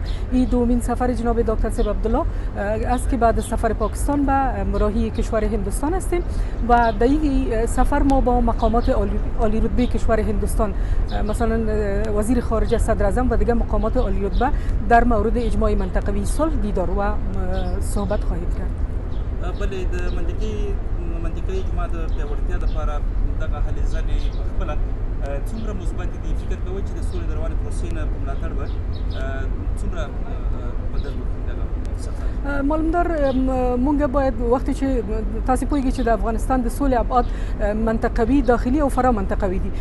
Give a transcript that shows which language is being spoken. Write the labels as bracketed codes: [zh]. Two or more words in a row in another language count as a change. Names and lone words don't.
[fa] این دومین سفر جناب دکتر صاحب عبدالله است که بعد از سفر پاکستان به مراحی کشور هندوستان هستیم و در این سفر ما با مقامات عالی رتبه کشور هندوستان مثلا وزیر خارجه، صدر اعظم و دیگر مقامات عالی رتبه در مورد اجماع منطقوی صلح دیدار و صحبت خواهیم کرد. [ps] بلې د منطقي اجماع د پیاوړتیا لپاره دغه هلې ځلې خپله څومره مثبت دي؟ فکر کوئ چې د سولې د روانې پروسې نه په ملاتړ به څومره بدل وکړي دغه سفر؟ معلومدار مونږ [fa] باید وقتی [ps] چې تاسو پوهیږئ چې د افغانستان د سولې ابعاد منطقوي، داخلي او فرا منطقوي دي.